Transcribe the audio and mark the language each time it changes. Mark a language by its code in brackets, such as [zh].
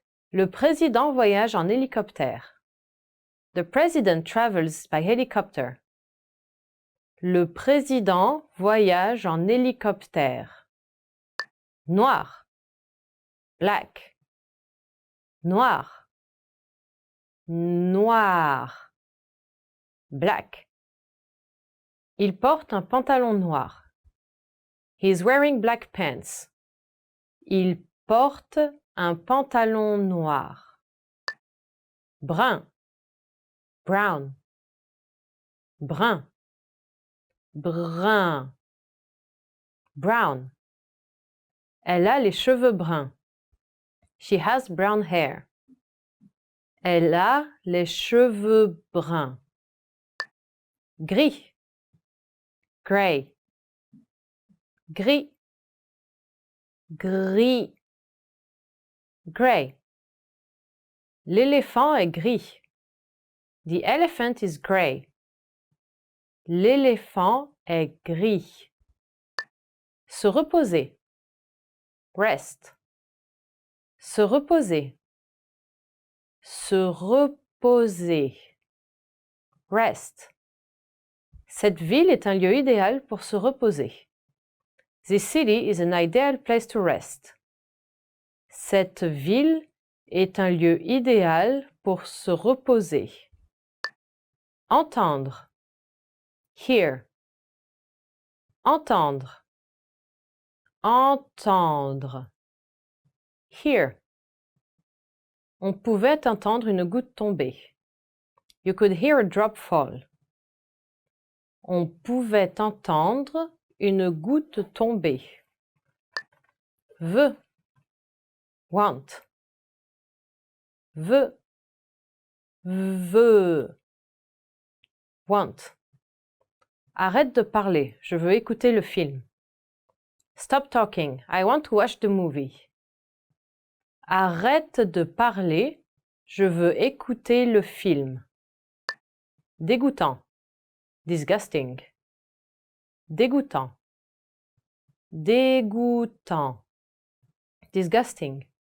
[fr] Le président voyage en hélicoptère. [en] The president travels by helicopter. [fr] Le président voyage en hélicoptère. Noir, black, noir, noir, black. Il porte un pantalon noir. [en] He is wearing black pants. [fr] Il porte un pantalon noir. Brun, brown, brun, brun, brown. Elle a les cheveux bruns. [en] She has brown hair. [fr] Elle a les cheveux bruns. Gris, gray, gris, gris, gray. L'éléphant est gris. [en] The elephant is gray. [fr] L'éléphant est gris. Se reposer. Rest. Se reposer. Se reposer. Rest. Cette ville est un lieu idéal pour se reposer. [en] This city is an ideal place to rest. [fr] Cette ville est un lieu idéal pour se reposer. Entendre. Hear. Entendre. Entendre. Hear. On pouvait entendre une goutte tomber. [en] You could hear a drop fall. [fr] On pouvait entendre une goutte tomber. Veut. Want. Veut. Veut. Want. Arrête de parler, je veux écouter le film. [en] Stop talking, I want to watch the movie. [fr] Arrête de parler, je veux écouter le film. Dégoûtant. Disgusting. Dégoûtant. Dégoûtant. Disgusting.